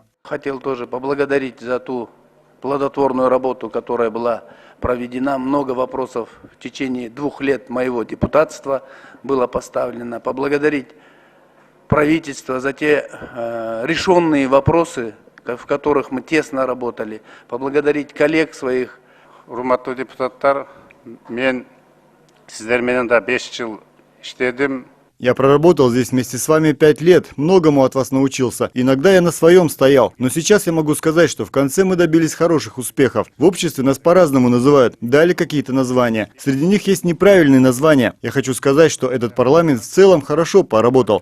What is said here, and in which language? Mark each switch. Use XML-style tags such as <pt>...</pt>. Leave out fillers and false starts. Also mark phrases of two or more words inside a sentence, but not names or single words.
<ru>Хотел тоже поблагодарить за ту плодотворную работу, которая была проведена. Много вопросов в течение 2 лет моего депутатства было поставлено. Поблагодарить правительство за те решенные вопросы, в которых мы тесно работали. Поблагодарить коллег своих.</ru> <ky>Урматтуу депутаттар, мен сиздер менен да 5 жыл иштедим.</ky> <ru>Я проработал здесь вместе с вами 5 лет, многому от вас научился. Иногда я на своем стоял, но сейчас я могу сказать, что в конце мы добились хороших успехов. В обществе нас по-разному называют, дали какие-то названия. Среди них есть неправильные названия. Я хочу сказать, что этот парламент в целом хорошо поработал.</ru>